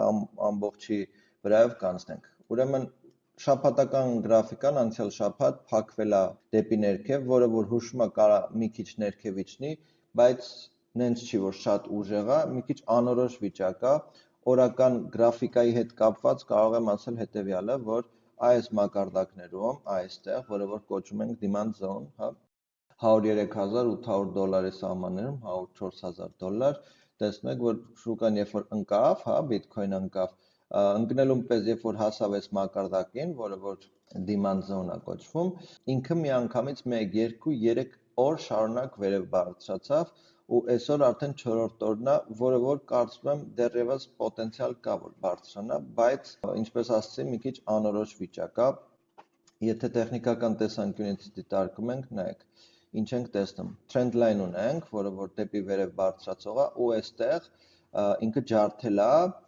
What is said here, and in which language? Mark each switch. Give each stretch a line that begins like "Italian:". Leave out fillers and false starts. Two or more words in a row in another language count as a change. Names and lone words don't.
Armenian: ամբողջի վրայով կանցնենք։ Ուրեմն շաբաթական գրաֆիկան անցյալ շաբաթ փակվել է դեպի ներքև, որը որ հուշում է կարա մի քիչ ներքև իջնի, բայց նենց չի, որ շատ ուժեղ է, մի քիչ անորոշ վիճակ է։ Օրական գրաֆիկայի հետ կապված կարող եմ ասել հետևյալը, որ այս մակարդակներում, այստեղ, որը որ կոչում ենք
English: demand zone,
Armenian: հա, $103,800 սահմաններում, $104,000, տեսնում եք, որ շուկան երբ որ ընկավ, հա, Bitcoin ընկավ, ընկնելուն պես երբ որ հասավ այս մակարդակին, որը որ
English: demand zone
Armenian: է կոչվում, ինքը միանգամից 1, 2, 3 օր շարունակ վերև բարձրացավ ու այսօր արդեն 4-րդ օրն է, որը որ կարծում եմ դեռևս պոտենցիալ կա, որ բարձրանա, բայց ինչպես ասացի, մի քիչ անորոշ վիճակ է։ Եթե տեխնիկական տեսանկյունից դիտարկում ենք, նայեք, ինչ ենք տեսնում։
English: Trend line
Armenian: ունենք, որը որ դեպի վերև բարձրացող է, ու այստեղ ինքը ջարդել է,